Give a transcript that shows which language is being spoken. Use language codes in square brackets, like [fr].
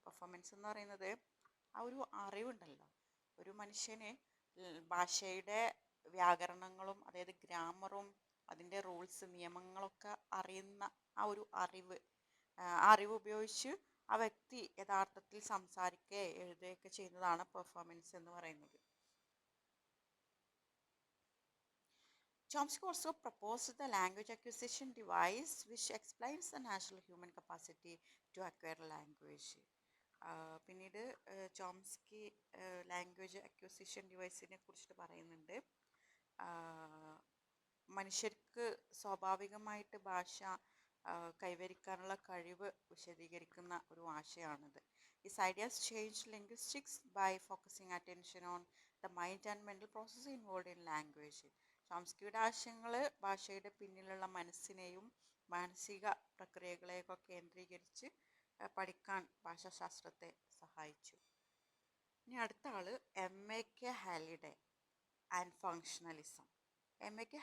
[ml] Performance എന്ന് പറയുന്നത് ആ ഒരു അറിവുണ്ടല്ലോ, ഒരു മനുഷ്യന് ഭാഷയുടെ വ്യാകരണങ്ങളും അതായത് ഗ്രാമറും അതിൻ്റെ റൂൾസ് നിയമങ്ങളൊക്കെ അറിയുന്ന ആ ഒരു അറിവ്, ആ അറിവ് ഉപയോഗിച്ച് ആ വ്യക്തി യഥാർത്ഥത്തിൽ സംസാരിക്കുകയോ എഴുതുകയൊക്കെ ചെയ്യുന്നതാണ് പെർഫോമൻസ് എന്ന് പറയുന്നത്. [en] Chomsky also proposed the language acquisition device, which explains the natural human capacity to acquire language. [ml] പിന്നീട് ചോംസ്കി ലാംഗ്വേജ് അക്വിസിഷൻ ഡിവൈസിനെ കുറിച്ചിട്ട് പറയുന്നുണ്ട്. മനുഷ്യർക്ക് സ്വാഭാവികമായിട്ട് ഭാഷ കൈവരിക്കാനുള്ള കഴിവ് വിശദീകരിക്കുന്ന ഒരു ആശയമാണിത്. [en] His ideas changed linguistics by focusing attention on the mind and mental process involved in language. [ml] ചോംസ്കിയുടെ ആശയങ്ങൾ ഭാഷയുടെ പിന്നിലുള്ള മനസ്സിനെയും മാനസിക പ്രക്രിയകളെയൊക്കെ കേന്ദ്രീകരിച്ച് പഠിക്കാൻ ഭാഷാശാസ്ത്രത്തെ സഹായിച്ചു. ഇനി അടുത്ത ആള് M.A.K. ഹാലിഡേ and functionalism. M.A.K.